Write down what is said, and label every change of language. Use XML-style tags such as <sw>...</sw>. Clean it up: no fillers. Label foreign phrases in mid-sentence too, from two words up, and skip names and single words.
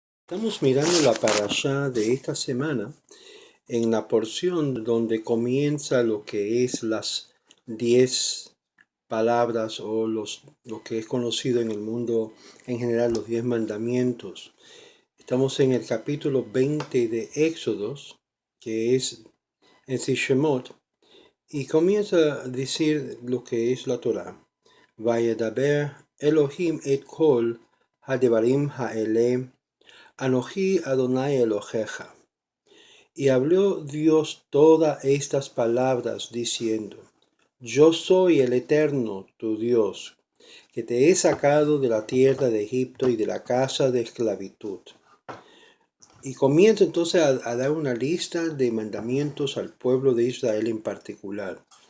<es>Estamos mirando la parashá de esta semana en la porción donde comienza lo que es las 10 palabras o lo que es conocido en el mundo en general, los 10 mandamientos. Estamos en el capítulo 20 de Éxodos, que es en Shemot, y comienza a decir lo que es la Torá.</es> <he>וידבר אלוהים את כל הדברים האלה אנוכי אדוני אלוהיך.</he> <es>Y habló Dios todas estas palabras diciendo: Yo soy el Eterno, tu Dios, que te he sacado de la tierra de Egipto y de la casa de esclavitud. Y comienza entonces a dar una lista de mandamientos al pueblo de Israel en particular.</es>